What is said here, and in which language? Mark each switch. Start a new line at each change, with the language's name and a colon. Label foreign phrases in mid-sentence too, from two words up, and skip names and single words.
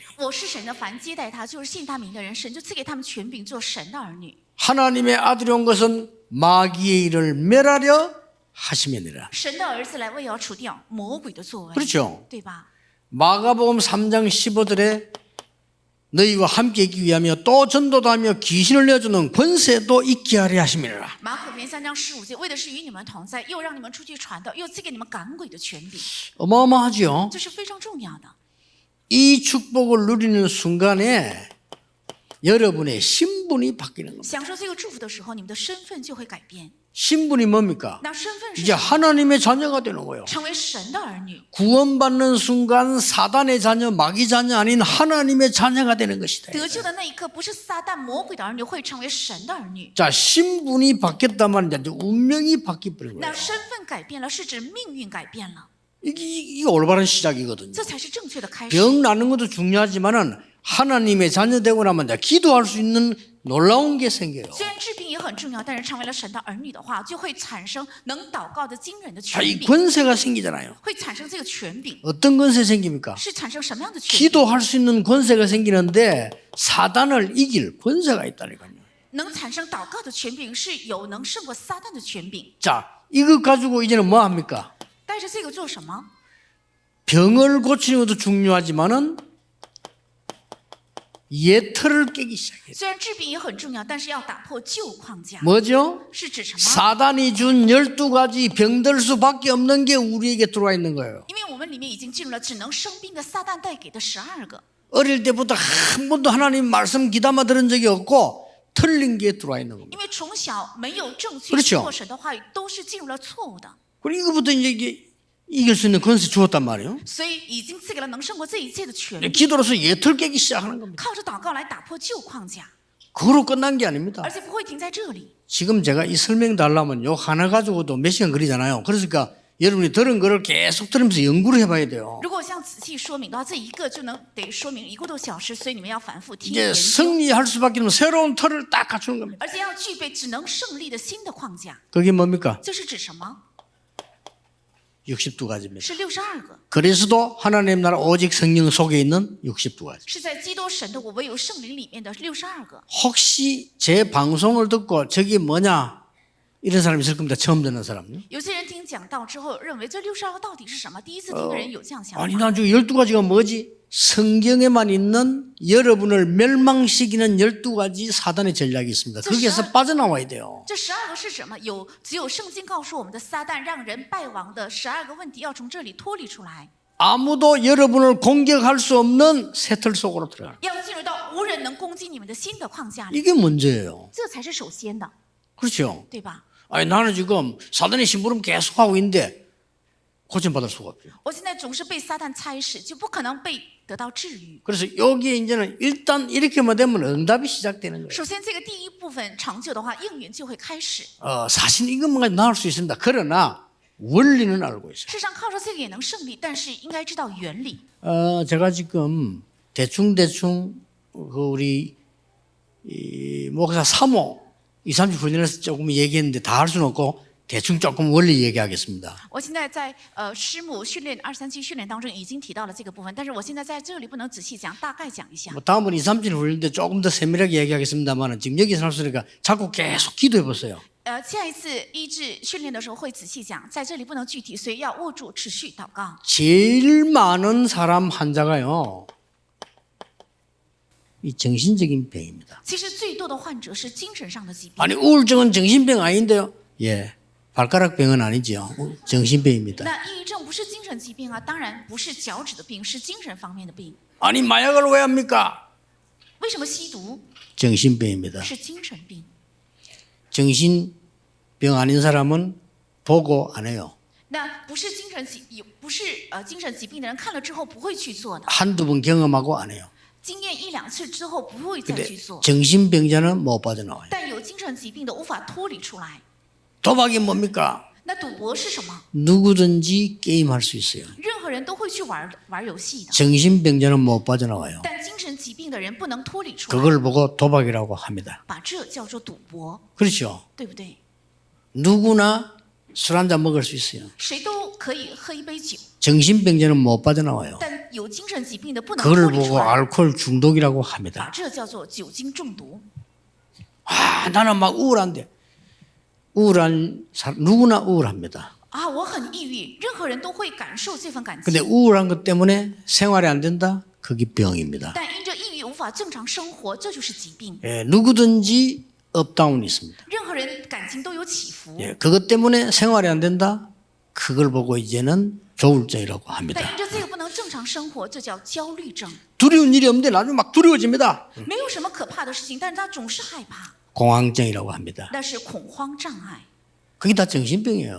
Chinese: 我是神的，凡接待他，就是信他名的人，神就赐给他们权柄，做神的儿女。
Korean: 하나님의 아들이 온 것은 마귀의 일을 멸하려 하심이니라.
Chinese: 神的儿子来为要除掉魔鬼的作为，
Korean: 그렇죠.
Chinese: 对吧？
Korean: 마가복음 3장 15절에 너희와 함께 있기 위하며 또 전도도 하며 귀신을 내주는 권세도 있게 하려 하심이니라.
Chinese: 马可福音3章15节，为的是与你们同在，又让你们出去传道，又赐给你们赶鬼的权柄，
Korean: 어마어마하죠.
Chinese: 这是非常重要的。
Korean: 이 축복을 누리는 순간에 여러분의 신분이 바뀌는 겁니다.
Chinese: 享受这个祝福的时候，你们的身份就会改变。
Korean: 신분이 뭡니까?
Chinese: 那身份是
Korean: 이제
Chinese: 什么？
Korean: 하나님의 자녀가 되는 거예요.
Chinese: 成为神的儿女。
Korean: 구원받는 순간 사단의 자녀, 마귀 자녀 아닌 하나님의 자녀가 되는 것이다.
Chinese: 得救的那一刻，不是撒旦魔鬼的儿女，会成为神的儿女。
Korean: 자, 신분이 바뀌었다만 이제 운명이 바뀌어버린
Chinese: 那
Korean: 거예요.
Chinese: 身份改变了，是指命运改变了，
Korean: 이게 올바른 시작이거든요.
Chinese: 这才是正确的开始。
Korean: 병 나는 것도 중요하지만은 하나님의 자녀 되고 나면 이제 기도할 수 있는 놀라운 게 생겨요.
Chinese: 虽然治病也很重要，但是成为了神的儿女的话，就会产生能祷告的惊人的
Korean: 자,
Chinese: 权
Korean: 이
Chinese: 柄，
Korean: 권세가 생기잖아요.
Chinese: 会产生这个权柄，
Korean: 어떤 권세 생깁니까?
Chinese: 是产生什么样的权柄？
Korean: 기도할 수 있는 권세가 생기는데 사단을 이길 권세가 있다니까요.
Chinese: 能产生祷告的权柄，是有能胜过撒旦的权柄。
Korean: 자, 이것 가지고 이제는 뭐 합니까?
Chinese: 带着这个做什么？
Korean: 병을 고치는 것도 중요하지만은 예틀을 깨기 시작해요.
Chinese: 虽然治病也很重要，但是要打破旧框架，
Korean: 뭐죠?
Chinese: 是指什么？
Korean: 사단이 준 12가지 병들 수밖에 없는 게 우리에게 들어와 있는 거예요.
Chinese: 因为我们里面已经进入了只能生病的撒旦带给的12个。
Korean: 어릴 때부터 한 번도 하나님 말씀 귀담아 들은 적이 없고 틀린 게 들어와 있는 겁니다.
Chinese: 因为从小没有正确
Korean: 그렇죠
Chinese: 听过神的话语，都是进入了错误的，
Korean: 그리고 이거부터 이제 이길 수 있는 권세 주었단 말이에요.
Chinese: 所以已经赐给了能胜过这一切的权柄。
Korean: 기도로서 예틀 깨기 시작하는 겁니다.
Chinese: 靠着祷告来打破旧框架，
Korean: 그로 끝난 게 아닙니다.
Chinese: 而且不会停在这里。
Korean: 지금 제가 이 설명 달라면 요 하나 가지고도 몇 시간 걸리잖아요. 그러니까 여러분이 들은 거를 계속 들으면서 연구를 해봐야 돼요.
Chinese: 如果像仔细说明的话，这一个就能得说明1个多小时，所以你们要反复听
Korean: 이제
Chinese: 研究，
Korean: 승리할 수밖에 없는 새로운 틀을 딱 갖추는 겁니다.
Chinese: 而且要具备只能胜利的新的框架。
Korean: 그게 뭡니까?
Chinese: 这是指什么？
Korean: 62가지입니다.
Chinese: 是62个，
Korean: 그리스도 하나님 나라 오직 성령 속에 있는 62가지.
Chinese: 是在基督神的国唯有圣灵里面的62个。
Korean: 혹시 제 방송을 듣고 저게 뭐냐 이런 사람이 있을 겁니다. 처음 듣는 사람요.
Chinese: 有些人听讲道之后，认为这62个到底是什么？第一次听的人有这样想法。
Korean: 아니 난 저기 12가지가 뭐지? 성경에만 있는 여러분을 멸망시키는 12가지 사단의 전략이 있습니다. 거기에서 빠져나와야 돼요.
Chinese: 这12个是什么？只有圣经告诉我们的撒旦让人败亡的12个问题，要从这里脱离出来，
Korean: 아무도 여러분을 공격할 수 없는 새틀 속으로 들어가는
Chinese: 要进入到无人能攻击你们的新的框架里，
Korean: 이게 문제예요.
Chinese: 这才是首先的，
Korean: 그렇죠?
Chinese: 对吧？
Korean: 아니 나는 지금 사단의 심부름 계속하고 있는데 고침받을 수가 없죠.
Chinese: 我现在总是被撒旦差使，就不可能被得到治愈。
Korean: 그래서 여기에 이제는 일단 이렇게만 되면 응답이 시작되는 거예요.
Chinese: 首先，这个第一部分长久的话，应允就会开始。
Korean: 사실 이것만 가지고 나올 수 있습니다. 그러나 원리는 알고 있어요.
Chinese: 事实上，靠着这个也能胜利，但是应该知道原理。
Korean: 제가 지금 대충 그 우리 이 목사 3호 2, 30 훈련에서 조금 얘기했는데 다 할 수는 없고 대충 조금 원리 얘기하겠습니다.
Chinese: 我现在在师母训练237训练当中已经提到了这个部分，但是我现在在这里不能仔细讲，大概讲一下。
Korean: 뭐 다음은 2, 30 훈련 때 조금 더 세밀하게 얘기하겠습니다만 지금 여기서 할 수 있으니까 자꾸 계속 기도해 보세요.
Chinese: 下一次医治训练的时候会仔细讲，在这里不能具体，所以要握住持续祷告。
Korean: 제일 많은 사람 환자가요. 이 정신적인 병입니다.
Chinese: 其实最多的患者是精神上的疾病。
Korean: 아니 우울증은 정신병 아닌데요? 예, 발가락병은 아니죠. 정신병입니다.
Chinese: 那抑郁症不是精神疾病啊，当然不是脚趾的病，是精神方面的病。
Korean: 아니 마약을 왜 합니까?
Chinese: 为什么吸毒？
Korean: 정신병입니다.
Chinese: 是精神病。
Korean: 정신병 아닌 사람은 보고 안 해요.
Chinese: 那不是精神疾病的人看了之后不会去做的，
Korean: 한두 번 경험하고 안 해요.
Chinese: 经验1、2次之后不会再
Korean: 근데
Chinese: 去做。
Korean: 정신병자는 못 빠져나와요.
Chinese: 但有精神疾病的无法脱离出来。
Korean: 도박이 뭡니까?
Chinese: 那赌博是什么？
Korean: 누구든지 게임할 수 있어요.
Chinese: 任何人都会去玩游戏的，
Korean: 정신병자는 못 빠져나와요.
Chinese: 但精神疾病的人不能脱离出来，
Korean: 그걸 보고 도박이라고 합니다.
Chinese: 把这叫做赌博，
Korean: 그렇죠?
Chinese: 对不对？
Korean: 누구나 술 한 잔 먹을 수 있어요.
Chinese: 谁都可以喝一杯酒，
Korean: 정신병자는 못 빠져나와요.
Chinese: 但有精神疾病的不能
Korean: 그걸
Chinese: 脱离出
Korean: 보고
Chinese: 来，
Korean: 알코올 중독이라고
Chinese: 把
Korean: 합니다.
Chinese: 这叫做酒精中毒。
Korean: 나는 막 우울한데 누구나 우울합니다.
Chinese: 啊，我很抑郁，任何人都会感受这份感
Korean: 근데
Chinese: 情，
Korean: 우울한 것 때문에 생활이 안 된다? 그게 병입니다.
Chinese: 但因着抑郁无法正常生活，这就是疾病。
Korean: 예, 누구든지 업다운이 있습니다.
Chinese: 任何人感情都有起伏，
Korean: 예, 그것 때문에 생활이 안 된다? 그걸 보고 이제는 조울증이라고 합니다.
Chinese: 但因着这个不能正常生活，这叫焦虑症。
Korean: 두려운 일이 없는데 나중에 막 두려워집니다.
Chinese: 没有什么可怕的事情，但是他总是害怕，
Korean: 공황증이라고 합니다.
Chinese: 那是恐慌障碍，
Korean: 그게 다 정신병이에요.